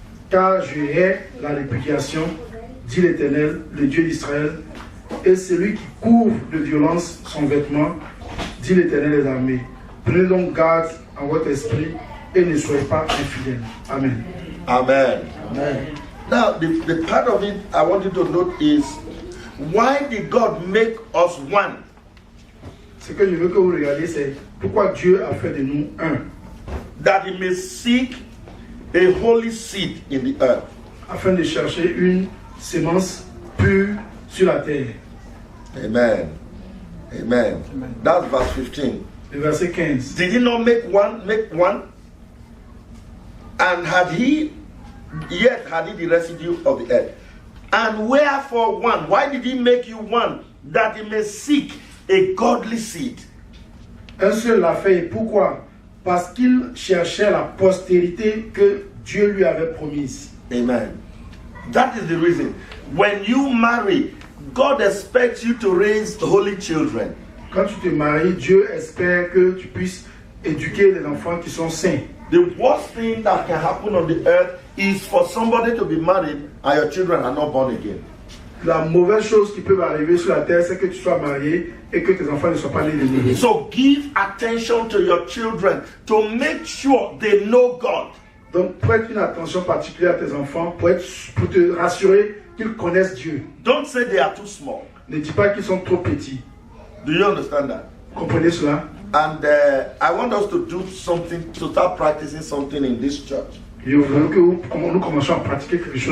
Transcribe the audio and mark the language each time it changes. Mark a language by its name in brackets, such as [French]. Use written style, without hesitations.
[French] Car je hais la répudiation, dit l'Éternel, le Dieu d'Israël, et celui qui couvre de violence son vêtement, dit l'Éternel des armées. Prenez donc garde en votre esprit et ne soyez pas infidèles. Amen. Amen. Amen. [English] Now, the part of it I want you to note is, why did God make us one? [French] Ce que je veux que vous regardiez, c'est pourquoi Dieu a fait de nous un. [English] That he may seek a holy seed in the earth. [French] Afin de chercher une sémence pure sur la terre. [English] Amen. Amen. Amen. That's verse 15. [French] Le verset 15. [English] Did he not make one? And had he the residue of the earth? And wherefore one? Why did he make you one? That he may seek a godly seed. [French] Un seul l'a fait. Et pourquoi? Parce qu'il cherchait la postérité que Dieu lui avait promise. [English] Amen. That is the reason. When you marry, God expects you to raise holy children. [French] Quand tu te maries, Dieu espère que tu puisses éduquer les enfants qui sont saints. [English] The worst thing that can happen on the earth is for somebody to be married and your children are not born again. [French] La mauvaise chose qui peut arriver sur la terre, c'est que tu sois marié et que tes enfants ne soient pas nés de nouveau. [English] So give attention to your children to make sure they know God. [French] Donc prête une attention particulière à tes enfants pour te rassurer qu'ils connaissent Dieu. [English] Don't say they are too small. [French] Ne dis pas qu'ils sont trop petits. [English] Do you understand that? [French] Comprenez cela? [English] And I want us to do something, to start practicing something in this church. [French] Je veux que nous commencions à pratiquer quelque chose.